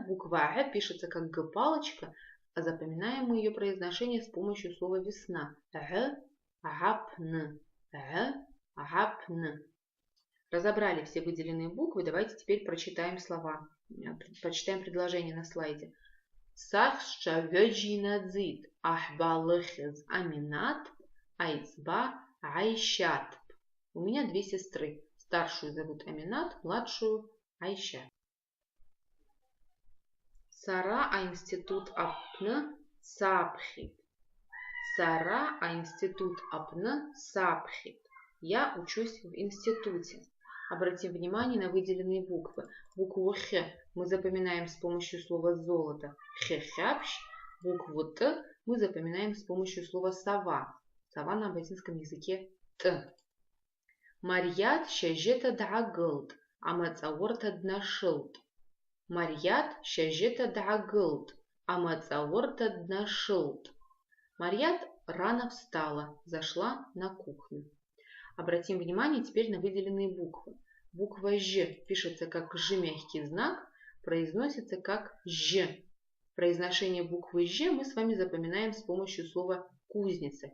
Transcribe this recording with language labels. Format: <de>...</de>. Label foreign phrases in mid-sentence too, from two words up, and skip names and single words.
<ru>Буква Г пишется как Г, палочка, а запоминаем мы ее произношение с помощью слова весна.</ru> <abq>Г, гапн. Г, гапн.</abq> <ru>Разобрали все выделенные буквы. Давайте теперь прочитаем слова. Прочитаем предложение на слайде.</ru> <abq>Сахша вёджинадзит ахбалыхиз аминат айцба айшат.</abq> <ru>У меня две сестры. Старшую зовут Аминат, младшую Айша.</ru> <abq>Сара а институт апны сапхит. Сара а институт апны сапхит.</abq> <ru>Я учусь в институте. Обратим внимание на выделенные буквы. Букву Х мы запоминаем с помощью слова золото. Х-хяпщ. Букву Т мы запоминаем с помощью слова сова. Сова на абазинском языке Т.</ru> <abq>Марьят шажета дагылд, амацаворта днашылд. Марьят шажета дагылд, амацаворта днашылд.</abq> <ru>Марьят рано встала, зашла на кухню. Обратим внимание теперь на выделенные буквы. Буква Ж пишется как Ж мягкий знак, произносится как Ж. Произношение буквы Ж мы с вами запоминаем с помощью слова кузница.</ru>